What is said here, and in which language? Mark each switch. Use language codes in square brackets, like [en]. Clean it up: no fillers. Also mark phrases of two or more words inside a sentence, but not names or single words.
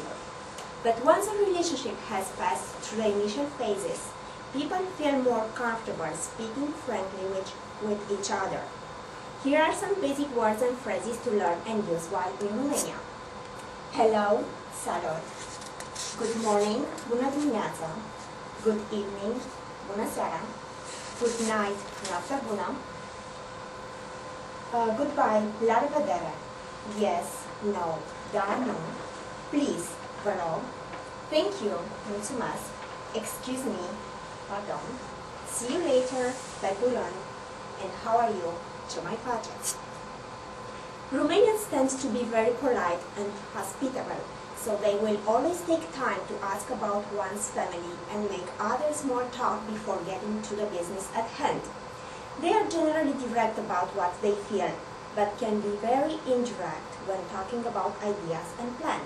[en] But once a relationship has passed through the initial phases, people feel more comfortable speaking frankly with each other. Here are some basic words and phrases to learn and use while in Romania. Hello, salut. Good morning, [ro] bună dimineața. [en] Good evening, [ro] bună seara. [en] Good night, [ro] noapte bună. Goodbye, la revedere. [en] Yes, no, [ro] da, nu. Please, vă rog. [en] Thank you, mulțumesc. Excuse me, pardon. See you later, [ro] pe curând. [en] And how are you? [ro] Ce mai faceți? [en] Romanians tend to be very polite and hospitable, so they will always take time to ask about one's family and make others more talk before getting to the business at hand. They are generally direct about what they feel, but can be very indirect when talking about ideas and plans.